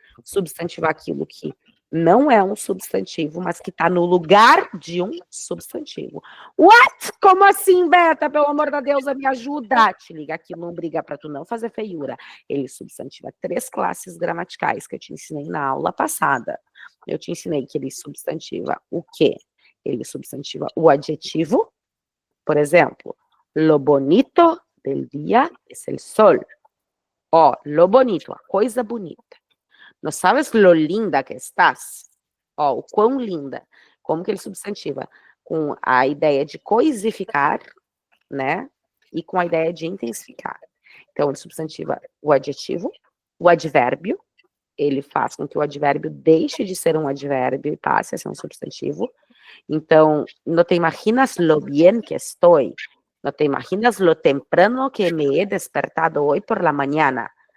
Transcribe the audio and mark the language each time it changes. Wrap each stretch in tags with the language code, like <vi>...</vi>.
<pt>Substantivar aquilo que não é um substantivo, mas que está no lugar de um substantivo.</pt> <en>What?</en> <pt>Como assim, Beta? Pelo amor de Deus, me ajuda. Te liga aqui, não briga para tu não fazer feiura. Ele substantiva 3 classes gramaticais que eu te ensinei na aula passada. Eu te ensinei que ele substantiva o quê? Ele substantiva o adjetivo. Por exemplo,</pt> <es>lo bonito del día es el sol.</es> <pt>Ó,</pt> <es>lo bonito,</es> <pt>a coisa bonita. Não sabes</pt> <es>lo linda que estás?</es> <pt>Ó, o quão linda. Como que ele substantiva? Com a ideia de coisificar, né? E com a ideia de intensificar. Então, ele substantiva o adjetivo, o advérbio. Ele faz com que o advérbio deixe de ser um advérbio e passe a ser um substantivo.</pt> <es>Então, no te imaginas lo bien que estoy. No te imaginas lo temprano que me he despertado hoy por la mañana.</es>